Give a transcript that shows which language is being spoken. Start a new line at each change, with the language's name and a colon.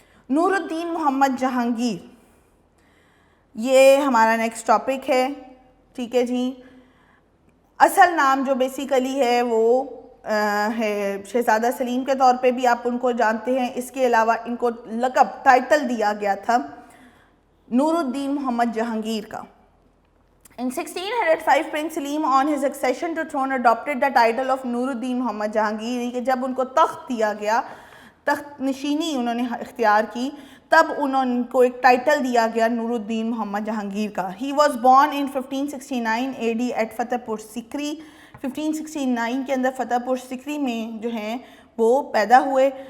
Urdu: نور الدین محمد جہانگیر, یہ ہمارا next topic ہے. ٹھیک ہے جی. اصل نام جو بیسیکلی ہے وہ ہے شہزادہ سلیم کے طور پہ بھی آپ ان کو جانتے ہیں. اس کے علاوہ ان کو لقب ٹائٹل دیا گیا تھا نور الدین محمد جہانگیر کا.
English: In 1605 Prince Salim on his accession to throne adopted the title of Nuruddin Muhammad Jahangir.
Urdu: کہ جب ان کو تخت دیا گیا, تخت نشینی انہوں نے اختیار کی, تب انہوں کو ایک ٹائٹل دیا گیا نور الدین محمد جہانگیر کا.
English: He was born in 1569 AD at Fatehpur Sikri.
Urdu: 1569 کے اندر فتح پور سکری میں جو ہیں وہ پیدا ہوئے.